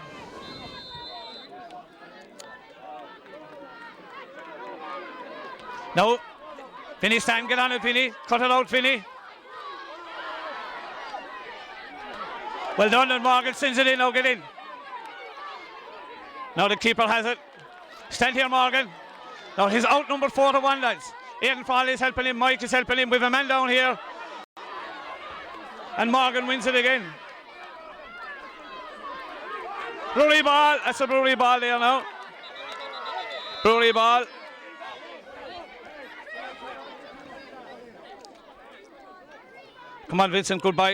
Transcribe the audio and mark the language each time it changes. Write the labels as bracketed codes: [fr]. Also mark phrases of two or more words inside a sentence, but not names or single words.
[en] No. Vinny Stan, get on it, Vinny. Cut it out, Vinny. Well done, and Morgan sends it in. Now get in. Now the keeper has it. Stand here, Morgan. Now he's outnumbered 4-1, lads. Aidan Foley is helping him. Mike is helping him. We have a man down here. And Morgan wins it again. Bruree ball. That's a Bruree ball there now. Bruree ball. Come on, Vincent, goodbye.